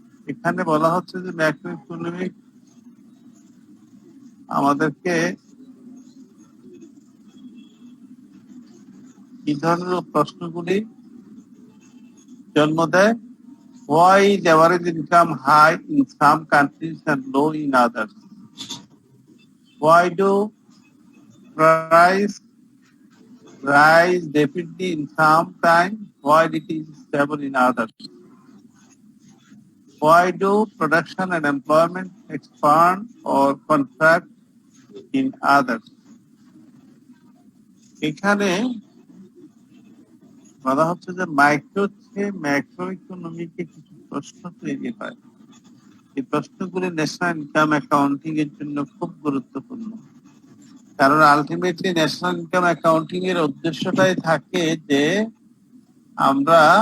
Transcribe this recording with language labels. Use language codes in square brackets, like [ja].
[bn] এখানে বলা হচ্ছে যে ম্যাক্রো ইকোনমিক আমাদেরকে এই ধরনের প্রশ্নগুলি জন্ম দেয়। [en] Why is average income high in some countries and low in others? Why do price rise rapidly in some time while it is stable in others? Why do production and employment expand or contract in others? [bn] এখানে বলা হচ্ছে যে micro থেকে macro ইকোনমিকে কিছু প্রশ্ন তৈরি হয়। এই প্রশ্নগুলি ন্যাশনাল ইনকাম অ্যাকাউন্টিং এর জন্য খুব গুরুত্বপূর্ণ, কারণ আলটিমেটলি ন্যাশনাল ইনকাম অ্যাকাউন্টিং এর উদ্দেশ্যটাই থাকে যে আমরা